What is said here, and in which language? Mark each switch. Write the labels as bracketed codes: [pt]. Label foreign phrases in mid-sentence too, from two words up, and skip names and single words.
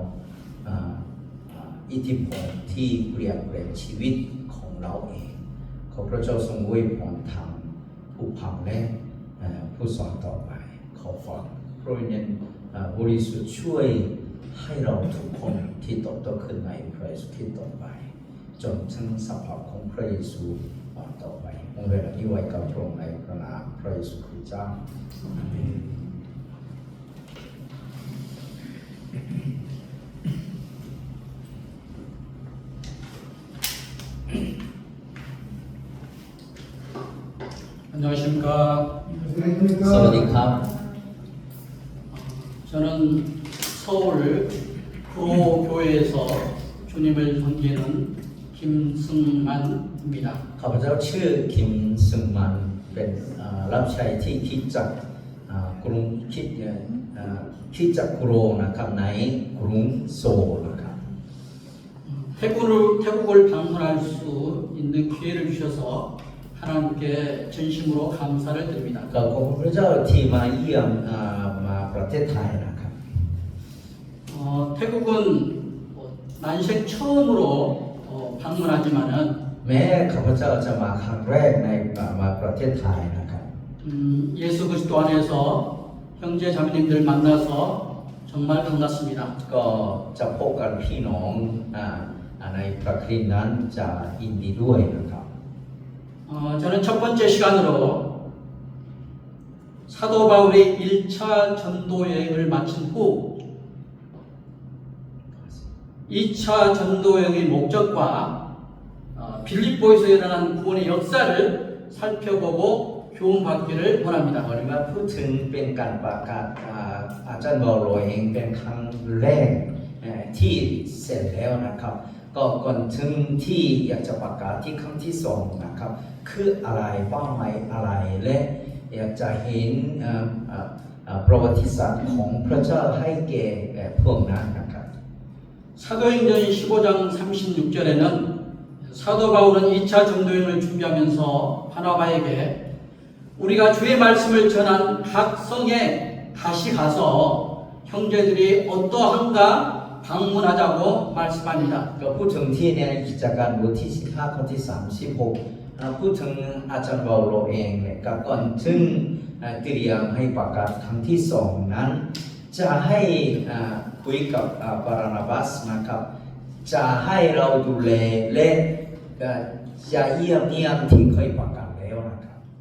[th] อิทธิพลที่เปลี่ยนแปลงชีวิตของเราเองขอพระเจ้าทรงอวยพรทางผู้ฟังและผู้สอนต่อไปขอฟังพระวิญญาณบริสุทธิ์ช่วยให้เราทุกคนที่เติบโตขึ้นในพระเยซูคริสต์ต่อไปจนถึงสภาพของพระเยซูต่อไปองค์เวลานี้ไว้กับพระองค์ในพระนามพระเยซูคริสต์เจ้าอาเมน [ko] 안녕하십니까. [th] สวัสดีครับ [ko] 저는 서울 구호교회에서 주님을 섬기는 김승만입니다. [th] ข้าพเจ้าชื่อคิมซึงมันเป็นรับใช้ที่คริสตจักรกรุงคริสตจักรโรนะครับในกรุงโซลนะครับ [ko] 태국을 방문할 수 있는 기회를 주셔서 하나님께 진심으로 감사를 드립니다. [th] ก็ขอบคุณพระเจ้าที่มาเยี่ยมมาประเทศไทยนะครับ [ko] 태국은 난생 처음으로 방문하지만은 [th] แม้ข้าพเจ้าจะมาครั้งแรกในมาประเทศไทยนะครับ [ko] 예수 그리스도 안에서 형제 자매님들 만나서 정말 반갑습니다. [th] ก็จะพบกันพี่น้องในพระคริสต์นั้นจะยินดีด้วยนะครับ [ko] 저는 첫 번째 시간으로 사도 바울의 1차 전도 여행을 마친 후 2차 전도 여행의 목적과 빌립보에서 일어난 구원의 역사를 살펴보고 교훈받기를 원합니다. [th] วันนี้มาพูดถึงเป็นการประกาศอาจารย์เปาโลเองเป็นครั้งแรกที่เสร็จแล้วนะครับก็ก่อนถึงที่อยากจะประกาศที่ครั้งที่สองนะครับคืออะไรเป้าหมายอะไรและอยากจะเห็นประวัติศาสตร์ของพระเจ้าให้แก่พวกนั้นนะครับ [ko] 사도행전 15장 36절에는 사도 바울은 2차 전도여행을 준비하면서 바나바에게 우리가 주의 말씀을 전한 각 성에 다시 가서 형제들이 어떠한가 방문하자고 말씀합니다. [th] ก็พูดถึงที่ในกิจการบทที่15ข้อที่36พูดถึงอาจารย์เปาโลเองเนี่ยกับก่อนถึงเตรียมให้ประกาศครั้งที่สองนั้นจะให้คุยกับบารานาบัสนะครับจะให้เราดูแลและจะเยี่ยมเยียมที่เคยประกาศแล้วนะครับ